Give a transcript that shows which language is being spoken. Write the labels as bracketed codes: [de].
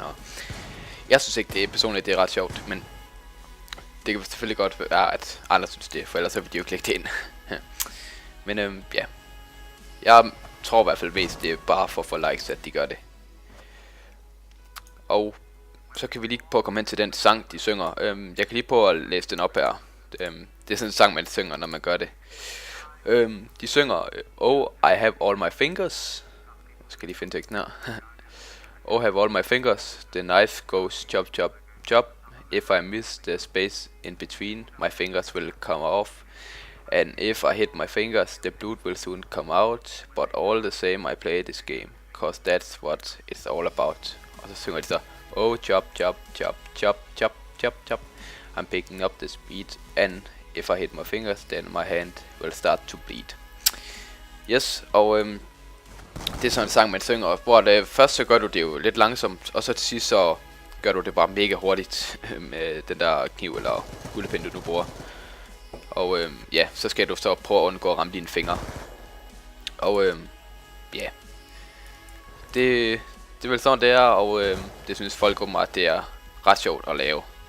[da] Og jeg synes ikke, det er personligt, det er ret sjovt, men det kan selvfølgelig godt være, at andre synes det, for ellers så vil de jo klikke det ind. Men ja. Jeg tror i hvert fald mest, det er bare for at få likes, at de gør det. Og så kan vi lige prøve at komme hen til den sang, de synger. Jeg kan lige prøve at læse den op her. Det er sådan en sang, man synger, når man gør det. De synger, [en] Oh, I have all my fingers. [da] Jeg skal lige finde teksten her. [en] Oh, I have all my fingers. The knife goes chop, chop, chop. If I miss the space in between, my fingers will come off. And if I hit my fingers, the blood will soon come out. But all the same, I play this game, cause that's what it's all about. [da] Og så synger de så, [en] Oh, chop, chop, chop, chop, chop, chop, chop. I'm picking up the speed, and if I hit my fingers, then my hand will start to bleed. [da] Yes, og det er sådan en sang, man synger, hvor først så gør du det jo lidt langsomt, og så til sidst så gør du det bare mega hurtigt med den der kniv eller kuglepind, du nu bruger. Og ja, så skal du så prøve at undgå at ramme dine fingre. Og ja, det er vel sådan det er, og det synes folk åbenbart, det er ret sjovt at lave.